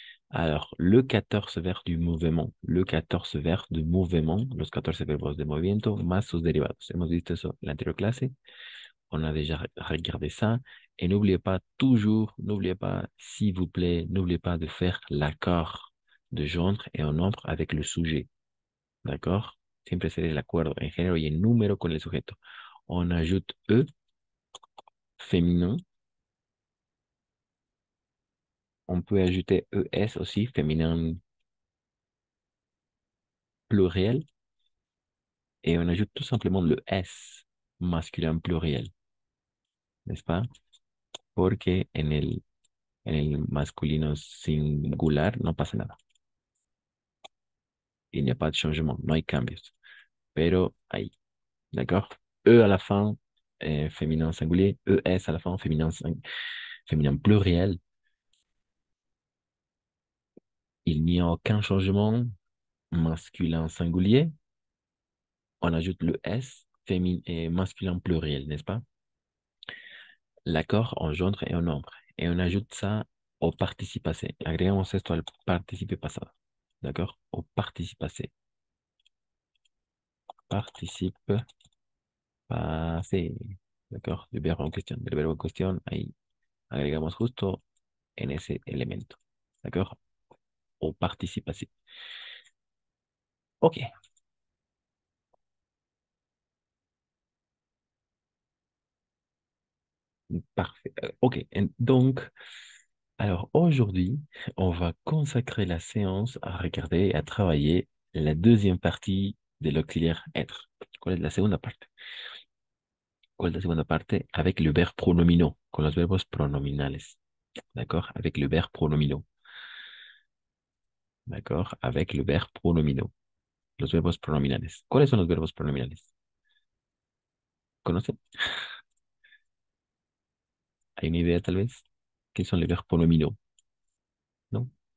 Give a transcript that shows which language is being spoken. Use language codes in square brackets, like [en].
[fr] Alors, le 14 verbe du mouvement, le 14 verbe de mouvement, [es] los 14 verbos de movimiento, más sus derivados. Hemos visto eso en l'anterior clase. [fr] On a déjà regardé ça. Et n'oubliez pas, toujours, n'oubliez pas, s'il vous plaît, n'oubliez pas de faire l'accord de genre et en nombre avec le sujet. ¿D'accord? [es] Siempre ser el acuerdo en género y en número con el sujeto. [fr] On ajoute E, féminin. On peut ajouter ES aussi, féminin pluriel. Et on ajoute tout simplement le S, masculin pluriel. ¿N'est-ce pas? [es] Porque en el masculino singular no pasa nada. [fr] Il n'y a pas de changement, [es] no hay cambios. Pero ahí, [fr] d'accord? E à la fin, féminin singulier. ES à la fin, féminin pluriel. Il n'y a aucun changement masculin singulier, on ajoute le S, et masculin pluriel, n'est-ce pas? L'accord en gendre et en nombre. Et on ajoute ça au participe passé. [es] Agregamos esto al participe pasado. [fr] D'accord? Au participe passé. Participe passé. D'accord? Du [es] verbo en cuestión. Del verbo en cuestión, ahí agregamos justo en ese elemento. [fr] D'accord? Au participe passé. Ok. Parfait. Ok. Donc, alors aujourd'hui, on va consacrer la séance à regarder et à travailler la deuxième partie de l'auxiliaire être. [es] ¿Cuál es la segunda parte? ¿Cuál es la segunda parte? [fr] Avec le verbe pronomino, [es] con los verbos pronominales. [fr] D'accord? Avec le verbe pronomino. D'accord? Avec le verbe pronomino. [es] Los verbos pronominales. ¿Cuáles son los verbos pronominales? ¿Conocen? ¿Hay una idea tal vez? ¿Qué son los verbos pronomino? ¿No?